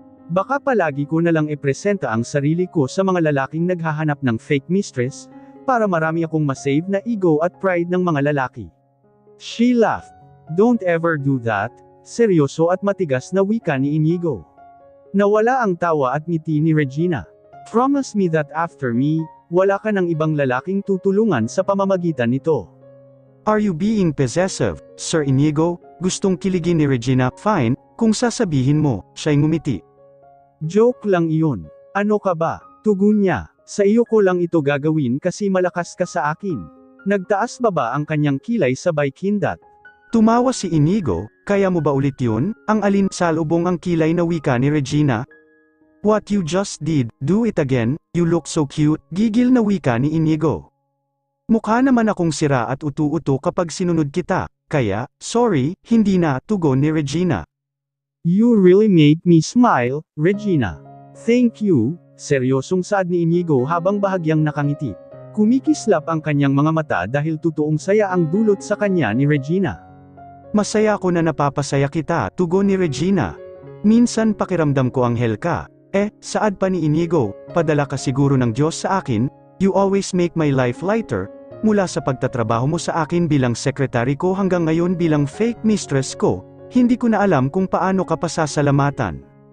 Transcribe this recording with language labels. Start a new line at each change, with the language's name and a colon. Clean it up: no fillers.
Filipino: Baka palagi ko na lang ipresenta ang sarili ko sa mga lalaking naghahanap ng fake mistress, para marami akong masave na ego at pride ng mga lalaki.
English: She laughed. Don't ever do that,
Filipino: seryoso at matigas na wika ni Inigo. Nawala ang tawa at ngiti ni Regina.
English: Promise me that after me,
Filipino: wala ka ng ibang lalaking tutulungan sa pamamagitan nito.
English: Are you being possessive, Sir Inigo?
Filipino: Gustong kiligin ni Regina, fine, kung sasabihin mo, siya'y ngumiti. Joke lang iyon. Ano ka ba? Tugon niya. Sa iyo ko lang ito gagawin kasi malakas ka sa akin. Nagtaas baba ang kanyang kilay sabay kindat. Tumawa si Inigo, kaya mo ba ulit yun? Ang alin salubong ang kilay na wika ni Regina?
English: What you just did, do it again, you look so cute,
Filipino: gigil na wika ni Inigo. Mukha naman akong sira at utu-uto kapag sinunod kita, kaya, sorry, hindi na, tugon ni Regina.
English: You really make me smile, Regina. Thank you,
Filipino: seryosong saad ni Inigo habang bahagyang nakangiti. Kumikislap ang kanyang mga mata dahil totoong saya ang dulot sa kanya ni Regina. Masaya ako na napapasaya kita, tugon ni Regina. Minsan pakiramdam ko anghel ka. Saad pa ni Inigo, padala ka siguro ng Diyos sa akin,
English: you always make my life lighter,
Filipino: mula sa pagtatrabaho mo sa akin bilang sekretary ko hanggang ngayon bilang fake mistress ko, hindi ko na alam kung paano ka pasasalamatan.